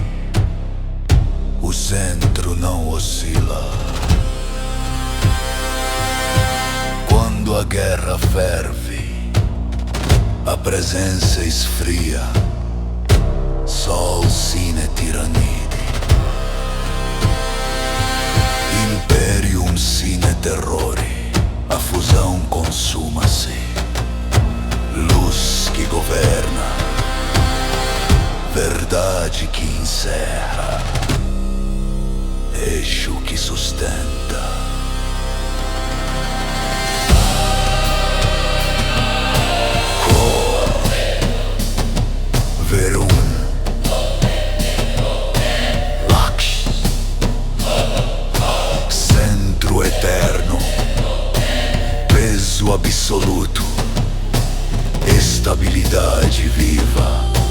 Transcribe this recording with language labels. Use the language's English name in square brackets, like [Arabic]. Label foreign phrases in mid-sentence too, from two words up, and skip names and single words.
[Portuguese] o centro não oscila. Quando a guerra ferve, a presença esfria. [Latin] Sol sine tirannide, imperium sine terrori. [Portuguese] A fusão consuma-se. Luz que governa, verdade que encerra, eixo que sustenta. Verum, Laksh, centro eterno, peso absoluto, estabilidade viva.